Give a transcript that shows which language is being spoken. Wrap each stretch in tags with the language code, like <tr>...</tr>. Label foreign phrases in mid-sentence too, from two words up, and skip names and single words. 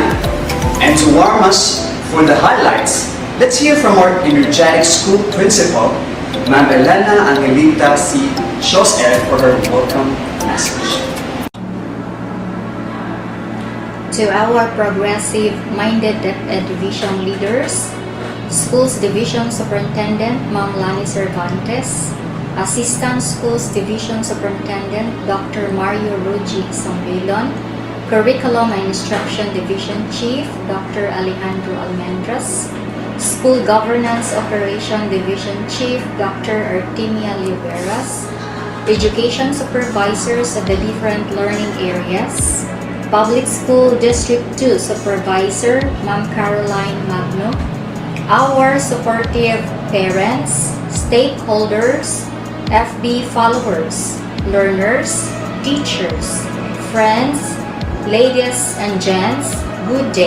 <en>And to warm us for the highlights, let's hear from our energetic school principal, Ma'am Elena Angelita C. Jose, for her welcome message. To our progressive-minded division leaders, Schools Division Superintendent Ma'am Lani Cervantes, Assistant Schools Division Superintendent Dr. Mario Rucci Sambilon, Curriculum and Instruction Division Chief Dr. Alejandro Almendras, School Governance Operation Division Chief Dr. Artemia Luberas, Education Supervisors of the different learning areas, Public School District 2 Supervisor Ma'am Caroline Magno, our supportive parents, stakeholders, FB followers, learners, teachers, friends, ladies and gents, good day.</en>